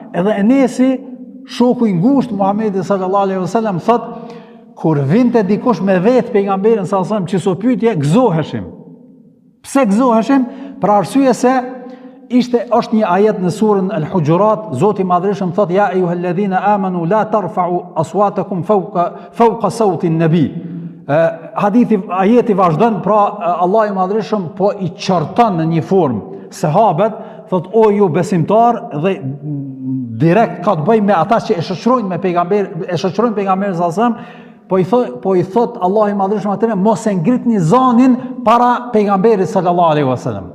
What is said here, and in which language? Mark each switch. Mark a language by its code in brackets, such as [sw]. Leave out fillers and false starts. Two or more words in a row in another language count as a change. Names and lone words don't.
[sq] Edhe Enesi, shoku i ngushtë Muhamedit [ar] صلى الله عليه وسلم, [sq] thot kur vinte dikush me vet pejgamberin [ar] صلى الله عليه وسلم [sq] që so pyetje, gëzoheshim. Pse gëzoheshim? Për arsye se është një ajet në surën Al-Hujurat, Zoti i Madhreshëm thot [ar] يا أيها الذين آمنوا لا ترفعوا أصواتكم فوق صوت النبي. [sq] Ajeti vazhdon, pra Allah i Madhreshëm po i qorton në një formë sahabët, thot o ju besimtar, dhe direkt ka të bëjë me ata që e shoqërojnë me pejgamberin, pejgamberin [ar] صلى الله عليه وسلم, [sq] po i thot Allah i Madhreshëm atyre mos e ngritni zanin para pejgamberit [ar] صلى الله عليه وسلم.